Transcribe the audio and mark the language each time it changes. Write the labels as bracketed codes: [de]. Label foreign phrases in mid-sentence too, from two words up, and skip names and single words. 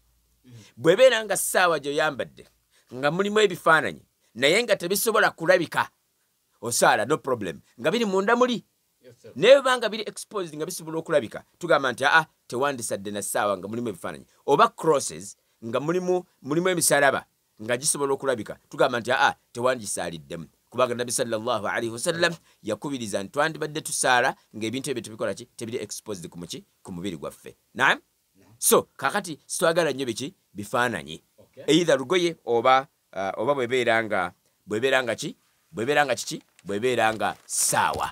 [lg] Bw'ebeera nga ssaawa gy'oyambadde nga mulimu ebifaananyi naye nga tebisobola kulabika, osaala [en] no problem [lg] nga biri munda muli. Naye banga biri exposed nga bisobola okulabika, tugamba nti tewandisadde na ssaawa nga mulimu ebifaananyi. Oba crosses nga mulimu emisalaba nga gisobola okulabika, tugamba nti tewandisaaliddemu. Kubanga Nabi [ar] صلى الله عليه وسلم [lg] yakubiriza nti twandibadde tusaala ng'ebintu ebyo tubikola ki tebiri exposed ku mubiri gwaffe. Naam. So kakati sitwagala nnyo bifaananyi either lugoye oba bw'ebeera nga ssaawa.